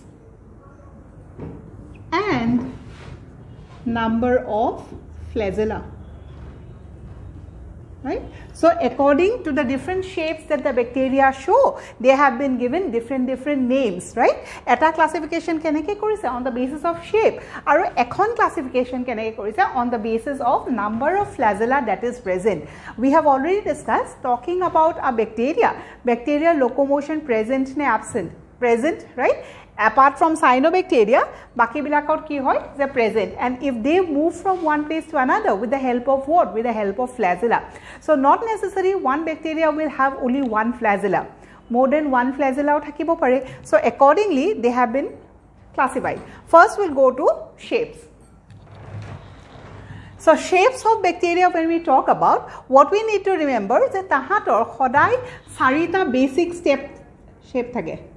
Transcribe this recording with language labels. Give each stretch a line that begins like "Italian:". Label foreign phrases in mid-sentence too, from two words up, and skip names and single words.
English: and number of flagella right so according to the different shapes that the bacteria show they have been given different names right eta classification
Assamese: কেনেকৈ কৰিছে
English: on the basis of shape
Assamese: আৰু এখন
English: classification
Assamese: কেনেকৈ কৰিছে
English: on the basis of number of flagella that is present we have already discussed talking about a bacteria locomotion present ne absent present right apart from cyanobacteria
Assamese: বাকী বিলাকত কি হয়
English: they present and if they move from one place to another with the help of what with the help of flagella so not necessarily one bacteria will have only one flagella more than one flagella
Assamese: থাকিব পাৰে
English: so accordingly they have been classified first we'll go to shapes So shapes of bacteria, when we talk about, what we need to remember is that
Assamese: তাহাঁতৰ খোদ চাৰিটা
English: basic shape thake.